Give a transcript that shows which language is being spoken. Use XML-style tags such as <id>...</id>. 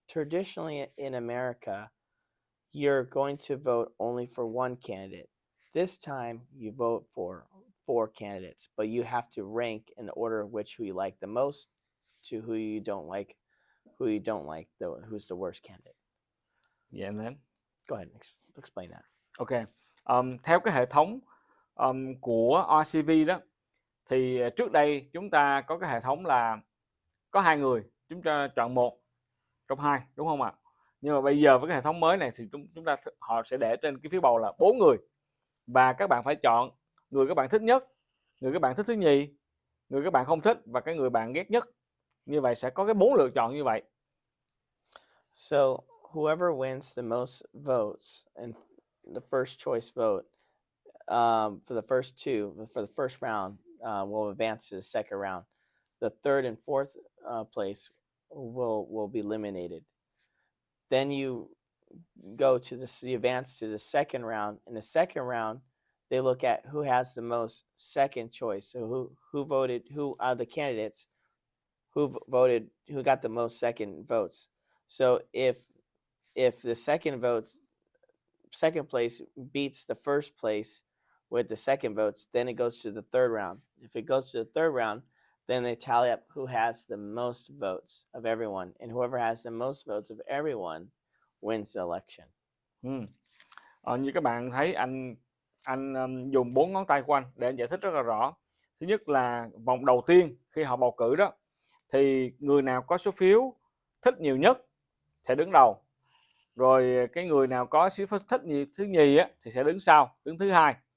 <en>Traditionally in America, you're going to vote only for one candidate. This time, you vote for 4 candidates, but you have to rank in the order of which who you like the most to who you don't like, who's the worst candidate. Yeah, then. Go ahead and explain that. Ok.</en> <vi>Theo cái hệ thống của RCV đó, thì trước đây chúng ta có cái hệ thống là có 2 người, chúng ta chọn 1 trong 2, đúng không ạ? Nhưng mà bây giờ với cái hệ thống mới này thì họ sẽ để trên cái phiếu bầu là 4 người, và các bạn phải chọn người các bạn thích nhất, người các bạn thích thứ nhì, người các bạn không thích và cái người bạn ghét nhất. Như vậy sẽ có cái 4 lựa chọn như vậy.</vi> <en>So whoever wins the most votes and the first choice vote for the first two, for the first round, will advance to the second round. The third and fourth place will be eliminated. Then you advance to the second round. In the second round, they look at who has the most second choice. So who voted, who are the candidates who got the most second votes. So if the second place beats the first place with the second votes, then it goes to the third round. If it goes to the third round, then they tally up who has the most votes of everyone, and whoever has the most votes of everyone wins the election.</en> <vi>Như các bạn thấy, anh dùng 4 ngón tay của anh để anh giải thích rất là rõ. Thứ nhất là vòng đầu tiên khi họ bầu cử đó, thì người nào có số phiếu thích nhiều nhất sẽ đứng đầu. Rồi cái người nào có số phiếu thích thứ nhì á, thì sẽ đứng sau, đứng thứ hai.</vi>